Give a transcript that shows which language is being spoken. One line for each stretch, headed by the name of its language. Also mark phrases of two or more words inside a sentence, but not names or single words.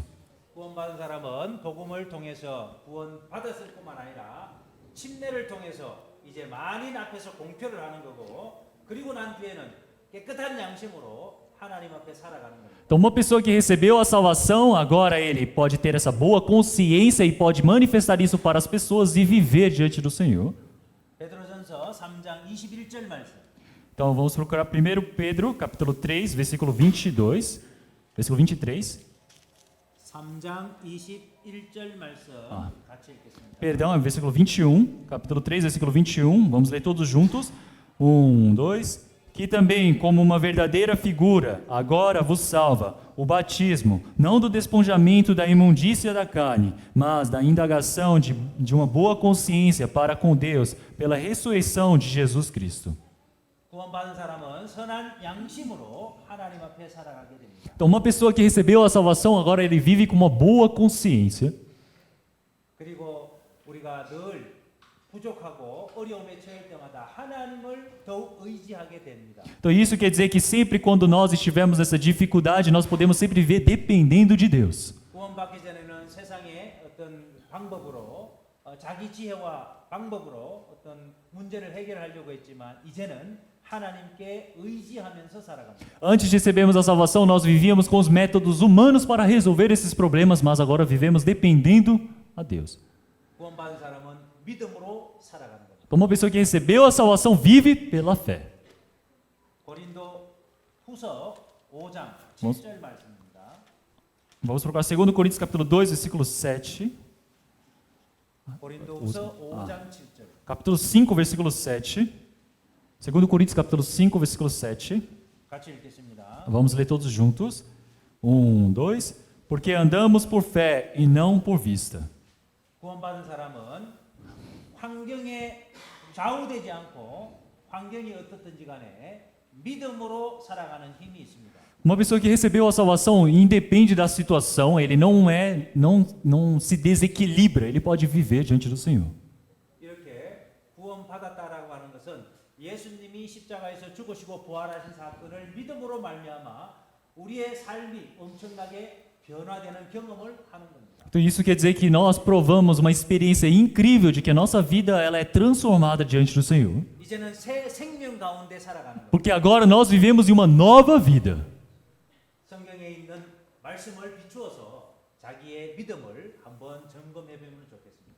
Korean: 구원받은 사람은 복음을 통해서 구원받았을 뿐만 아니라 침례를 통해서 이제 만인 앞에서 공표를 하는 거고 그리고 난 뒤에는 깨끗한 양심으로 하나님 앞에 살아가는 겁니다.
Portuguese: Então, uma pessoa que recebeu a salvação, agora ele pode ter essa boa consciência e pode manifestar isso para as pessoas e viver diante do Senhor.
Korean: 베드로전서 3장 21절 말씀.
Portuguese: Então, vamos procurar 1 Pedro, capítulo 3, versículo 22, versículo 23.
Korean: 3장 21절 말씀 같이 읽겠습니다.
Portuguese: Perdão, é versículo 21, capítulo 3, versículo 21. Vamos ler todos juntos. 2. Que também, como uma verdadeira figura, agora vos salva o batismo, não do despojamento da imundícia da carne, mas da indagação de uma boa consciência para com Deus, pela ressurreição de Jesus Cristo.
Korean: 구원받은 사람은 선한 양심으로 하나님 앞에 살아가게 됩니다.
Portuguese: Então, uma pessoa que recebeu a salvação, agora ele vive com uma boa consciência.
Korean: 그리고 우리가 늘 부족하고 어려움에 처할 때마다 하나님을 더욱 의지하게 됩니다.
Portuguese: Então, isso quer dizer que sempre quando nós estivermos nessa dificuldade, nós podemos sempre viver dependendo de Deus.
Korean: 구원받기 전에는 세상의 어떤 방법으로 자기 지혜와 방법으로 어떤 문제를 해결하려고 했지만 이제는 하나님께 의지하면서 살아갑니다.
Portuguese: Antes de recebermos a salvação, nós vivíamos com os métodos humanos para resolver esses problemas, mas agora vivemos dependendo a Deus.
Korean: 구원받은 사람은 믿음으로 살아가는 거죠.
Portuguese: Então, uma pessoa que recebeu a salvação vive pela fé.
Korean: 고린도 후서 5장
Portuguese: Vamos-
Korean: 7절 말씀입니다.
Portuguese: Vamos procurar 2 Coríntios capítulo 2, versículo 7.
Korean: 고린도 후서 5장 7절.
Portuguese: Capítulo 5, versículo 7. 2 Coríntios capítulo 5, versículo 7.
Korean: 같이 읽겠습니다.
Portuguese: Vamos ler todos juntos. 2. Porque andamos por fé e não por vista.
Korean: 구원받은 사람은 환경에 좌우되지 않고 환경이 어떻든지 간에 믿음으로 살아가는 힘이 있습니다.
Portuguese: Uma pessoa que recebeu a salvação independe da situação, ele não se desequilibra, ele pode viver diante do Senhor.
Korean: 이렇게 구원받았다라고 하는 것은 예수님이 십자가에서 죽으시고 부활하신 사건을 믿음으로 말미암아 우리의 삶이 엄청나게 변화되는 경험을 하는 겁니다.
Portuguese: Então isso quer dizer que nós provamos uma experiência incrível de que a nossa vida ela é transformada diante do Senhor.
Korean: 이제는 새 생명 가운데 살아가는 겁니다.
Portuguese: Porque agora nós vivemos em uma nova vida.
Korean: 성경에 있는 말씀을 비추어서 자기의 믿음을 한번 점검해 보면 좋겠습니다.